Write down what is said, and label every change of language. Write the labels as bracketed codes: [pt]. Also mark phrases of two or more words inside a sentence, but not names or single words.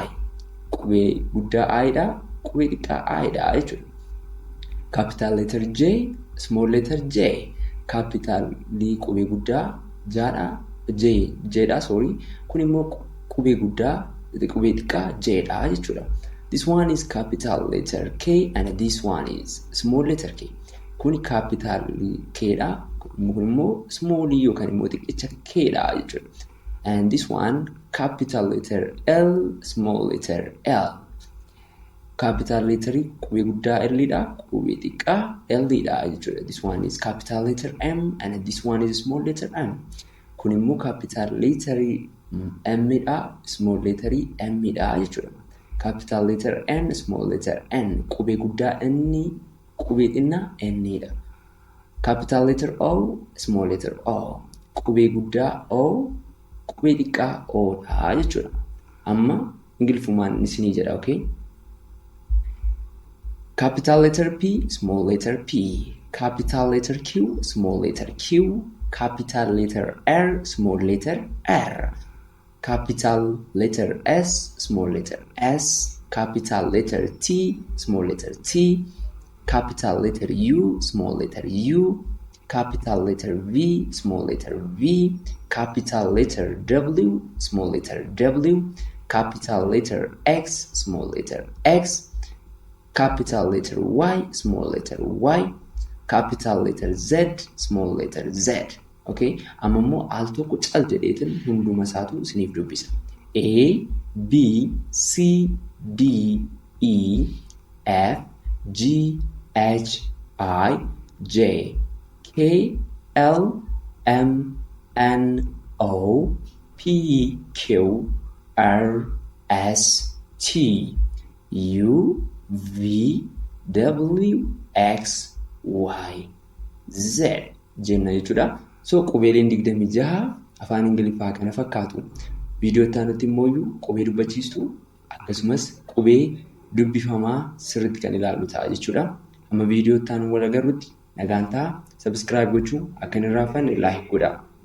[om] Qubee guddaa I dha. Qubee xiqqaa I dha jechuudha. [en] Capital letter J, small letter J. [om] Capital qubee guddaa J dha. [en] Sorry. [om] Kun immoo qubee guddaa qubee xiqqaa J dha jechuudha. [en] This one is capital letter K and this one is small letter K. [om] Kun [en] capital K [om] dha. Kun immoo small yookaan immoo xiqqicha K dha jechuudha. [en] And this one capital letter L, small letter L. capital letter [om] qubee guddaa L dha, qubee xiqqaa L dha jechuudha. [en] This one is capital letter M and this one is small letter M. [om] Kun immoo [en] capital letter M [om] dha, [en] small letter M [om] dha jechuudha. [en] Capital letter N, small letter N. [om] Qubee guddaa inni, qubee xinnaa N dha. [en] Capital letter O, small letter O. [om] Qubee guddaa O, qubee xiqqaa O dha jechuudha. Amma Ingiliffumaan isinii jedha, [en] okay? Capital letter P, small letter P. Capital letter Q, small letter Q. Capital letter R, small letter R. Capital letter S, small letter S. Capital letter T, small letter T. Capital letter U, small letter U. Capital letter V, small letter V. Capital letter W, small letter W. Capital letter X, small letter X. Capital letter Y, small letter Y. Capital letter Z, small letter Z. Okay? [om] Amma immoo al tokko cal jedheetiin hunduma isaatu isiniif dubbisa. A, B, C, D, E, F, G, H, I, J, K, L, M, N, O, P, Q, R, S, T, U, V, W, X, Y, Z jenna jechuudha. So qubeeleen 26 afaan Ingiliffaa kana fakkaatu. Viidiyoo itti aanutti immoo qubee dubbachiistu akkasumas qubee dubbifamaa sirriitti kan ilaallu ta'a jechuudha. Amma viidiyoo itti aanu wal agarrutti nagaan ta'a. Subscribe gochuu akka hin irraanfanne like godhaa.